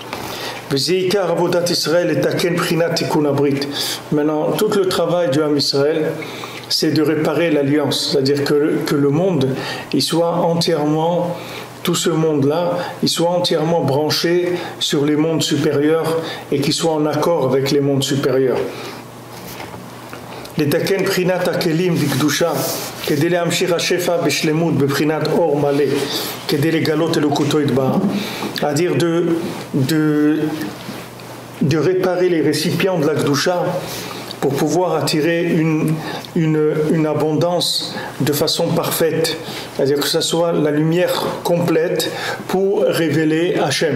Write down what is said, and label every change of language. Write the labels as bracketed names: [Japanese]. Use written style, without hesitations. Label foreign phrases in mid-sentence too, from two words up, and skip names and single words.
[French] Maintenant, tout le travail du [Hebrew] עם ישראל, [French] c'est de réparer l'alliance, c'est-à-dire que le monde, il soit entièrement, tout ce monde-là, il soit entièrement branché sur les mondes supérieurs et qu'il soit en accord avec les mondes supérieurs. [Hebrew] לתקן בחינת הכלים בקדושה כדי להמשיך השפע בשלמות בבחינת אור מלא כדי לגלות אלוקותו יתברך, [French] c'est-à-dire de réparer les récipients de la Kedusha pour pouvoir attirer une abondance de façon parfaite, c'est-à-dire que ce soit la lumière complète pour révéler Hachem.